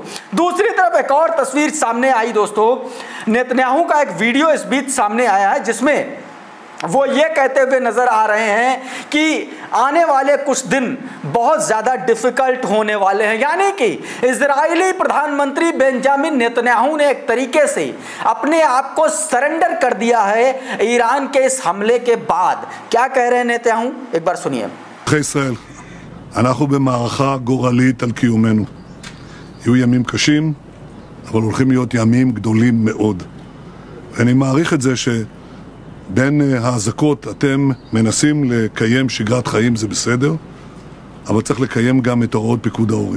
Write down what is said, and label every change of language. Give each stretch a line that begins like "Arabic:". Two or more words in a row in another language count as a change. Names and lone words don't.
Hindi: दूसरी तरफ एक और तस्वीर सामने आई दोस्तों। नेतन्याहू का एक वीडियो इस बीच सामने आया है जिसमें वो ये कहते हुए नजर आ रहे हैं कि आने वाले कुछ दिन बहुत ज़्यादा डिफ़िकल्ट होने वाले हैं। यानी कि इजरायली प्रधानमंत्री बेंजामिन नेतन्याहू ने एक तरीके से अपने आप को सरेंडर कर दिया है ईरान के इस हमले के बाद। क्या कह रहे हैं नेतन्याहू, एक बार सुनिए।
Hebrew: ישראל, אנחנו במערכה גורלית על קיומנו. יהיו ימים קשים, אבל הולכים להיות ימים גדולים מאוד. ואני מעריך את זה בין האזעקות אתם מנסים לקיים שגרת חיים, זה בסדר, אבל צריך לקיים גם את הוראות פיקוד העורף.